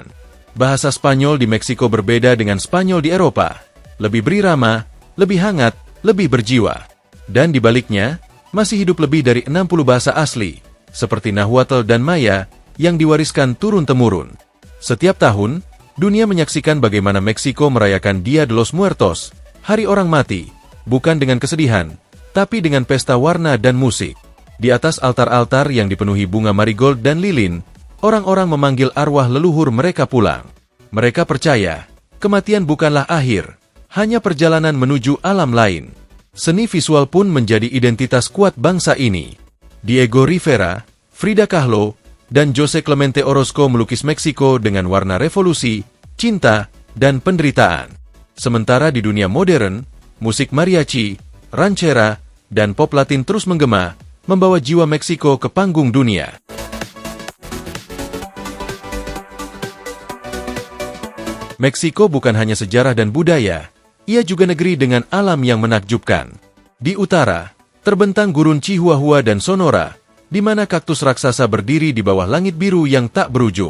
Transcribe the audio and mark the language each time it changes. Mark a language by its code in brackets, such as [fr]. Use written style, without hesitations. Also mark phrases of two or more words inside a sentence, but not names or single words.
[id] Bahasa Spanyol di Meksiko berbeda dengan Spanyol di Eropa. Lebih berirama, lebih hangat, lebih berjiwa. Dan di baliknya, masih hidup lebih dari 60 bahasa asli, seperti Nahuatl dan Maya, yang diwariskan turun-temurun. Setiap tahun, dunia menyaksikan bagaimana Meksiko merayakan Dia de los Muertos, Hari Orang Mati, bukan dengan kesedihan, tapi dengan pesta warna dan musik. Di atas altar-altar yang dipenuhi bunga marigold dan lilin, orang-orang memanggil arwah leluhur mereka pulang. Mereka percaya, kematian bukanlah akhir, hanya perjalanan menuju alam lain. Seni visual pun menjadi identitas kuat bangsa ini. Diego Rivera, Frida Kahlo, dan Jose Clemente Orozco melukis Meksiko dengan warna revolusi, cinta, dan penderitaan. Sementara di dunia modern, musik mariachi, ranchera, dan pop latin terus menggema, membawa jiwa Meksiko ke panggung dunia. Meksiko bukan hanya sejarah dan budaya, ia juga negeri dengan alam yang menakjubkan. Di utara, terbentang gurun Chihuahua dan Sonora, di mana kaktus raksasa berdiri di bawah langit biru yang tak berujung.